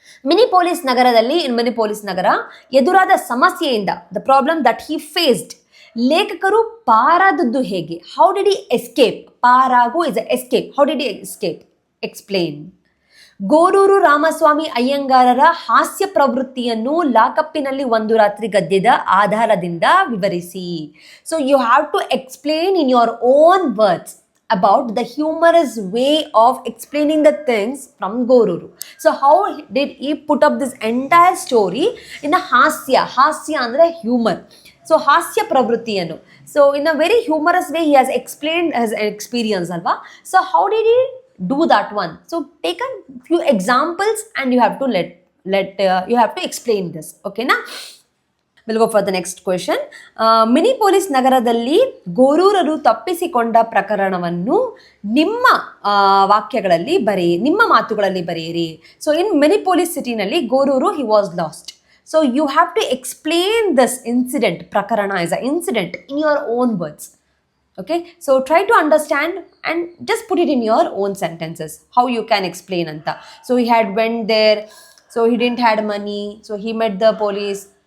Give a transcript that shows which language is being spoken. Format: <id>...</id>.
<kn>ಮಿನಿಪೋಲಿಸ್ ನಗರದಲ್ಲಿ,</kn> <en>in Minneapolis ನಗರ,</en> <kn>ಎದುರಾದ ಸಮಸ್ಯೆಯಿಂದ,</kn> <en>the problem that he faced,</en> <kn>ಲೇಖಕರು ಪಾರಾದದ್ದು ಹೇಗೆ,</kn> <en>How did he escape, ಪಾರಾಗು is a escape, how did he escape, explain.</en> <kn>Goruru Ramaswamy ಅಯ್ಯಂಗಾರರ ಹಾಸ್ಯ ಪ್ರವೃತ್ತಿಯನ್ನು ಲಾಕಪ್ಪಿನಲ್ಲಿ ಒಂದು ರಾತ್ರಿ ಗದ್ಯದ ಆಧಾರದಿಂದ ವಿವರಿಸಿ.</kn> <en>So you have to explain in your own words about the humorous way of explaining the things from Goruru. So how did he put up this entire story in a</en> <kn>hasya andre</kn> <en>humor. So</en> <kn>hasya pravruttiyanu,</kn> <en>so in a very humorous way he has explained his experience alva. So how did he do that one? So take a few examples and you have to you have to explain this, okay na. We'll go for the next question.</en> <kn>ಮಿನಿಪೋಲಿಸ್ ನಗರದಲ್ಲಿ ಗೋರೂರರು ತಪ್ಪಿಸಿಕೊಂಡ ಪ್ರಕರಣವನ್ನು ನಿಮ್ಮ ವಾಕ್ಯಗಳಲ್ಲಿ ನಿಮ್ಮ ಮಾತುಗಳಲ್ಲಿ ಬರೆಯಿರಿ.</kn> <en>So in Minneapolis ಸಿಟಿನಲ್ಲಿ Goruru he was lost. So you have to explain this incident, ಪ್ರಕರಣ is a incident, in your own words. Okay, so try to understand and just put it in your own sentences, how you can explain anta. So he had went there, so he didn't had money, so he met the police.</en>